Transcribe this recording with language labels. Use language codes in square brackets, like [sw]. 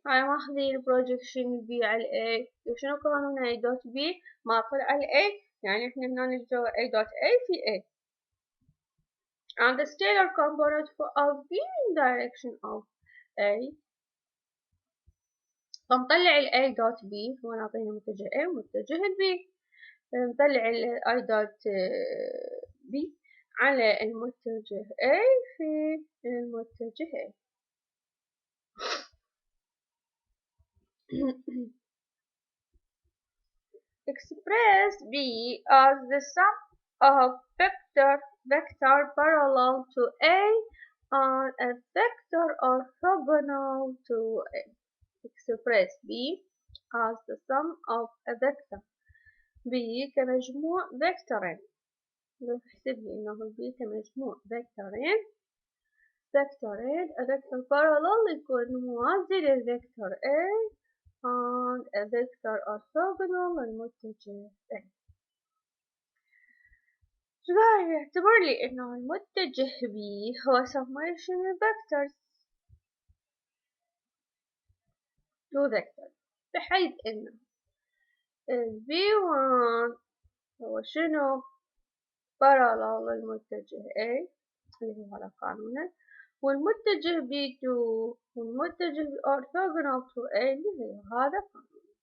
[ar] هاي ماخذين projection B على A. شنو قانون A dot B ماخذ على A، يعني احنا هنا نلقى A dot A في A. [en] And the scalar component of B in direction of A. [ar] فنطلع ال A dot B، هو نعطينا متجه A ومتجه B. نطلع ال I dot B على المتجه A في المتجه A. [en] Express B as the sum of vector parallel to A and a vector orthogonal to A. Express B as the sum of a vector. [ar] B كمجموع فيكتورين. نحسب لي إنه B كمجموع فيكتورين. [en] a vector parallel [ar] يكون موازي للفيكتور [en] A and a vector orthogonal للمتجه A. [ar] راح يعتبر لي إنه المتجه B هو [en] summation vectors to vectors، [ar] بحيث إنه B1 هو شنو parallel للمتجه A اللي هو هذا قانونه، والمتجه B2 والمتجه [en] orthogonal to A [ar] اللي هو هذا قانونه.